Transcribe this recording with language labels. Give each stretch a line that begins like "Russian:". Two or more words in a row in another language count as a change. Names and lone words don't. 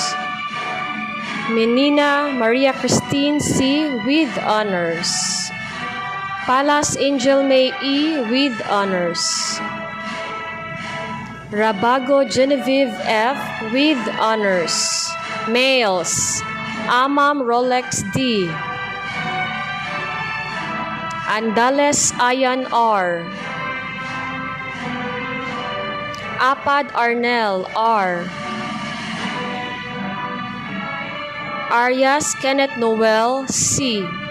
English: Menina Maria Christine C with honors. Palas Angel May E with honors. Rabago Genevieve F with honors. Males: Amam Rolex D. Andales Ayan R. Apad Arnel R. Arias Kenneth Noel C.